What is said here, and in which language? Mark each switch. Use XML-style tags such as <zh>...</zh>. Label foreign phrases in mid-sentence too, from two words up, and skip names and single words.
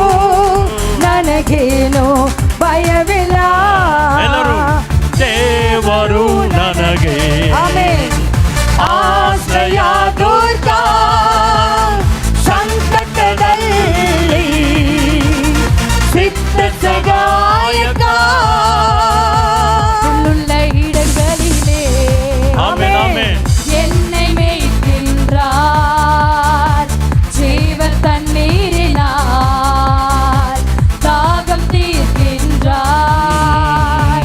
<kn>ನನಗೇನು ಭಯವಿಲ್ಲ ದೇವರು ನನಗೆ ಆಶ್ರಯ ದುರ್ಗ ಸಂಕಟದಲ್ಲಿ ಸಿದ್ಧ ಸಹಾಯಕ</kn> <ta>உள்ள இடங்களிலே என்னை மேய்க்கின்றார் ஜீவ தண்ணீரினால் தாகம் தீர்க்கின்றார்</ta>